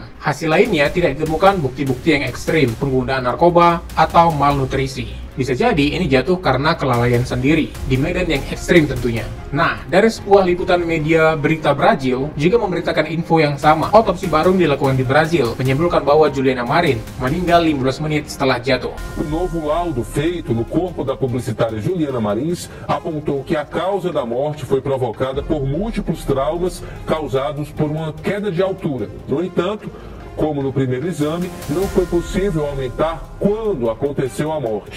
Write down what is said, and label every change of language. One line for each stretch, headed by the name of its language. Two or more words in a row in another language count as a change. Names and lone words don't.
Indonesian: Hasil lainnya tidak ditemukan bukti-bukti yang ekstrim, penggunaan narkoba atau malnutrisi. Bisa jadi ini jatuh karena kelalaian sendiri, di medan yang ekstrim tentunya. Nah, dari sebuah liputan media berita Brazil juga memberitakan info yang sama. Otopsi baru dilakukan di Brazil, menyimpulkan bahwa Juliana Marins meninggal 15 menit setelah jatuh.
Portuguese: O novo laudo feito no corpo da publicitária Juliana Marins apontou que a causa da morte foi provocada por múltiplos traumas causados por uma queda de altura. No entanto, como no primeiro exame, não foi possível aumentar quando aconteceu a morte.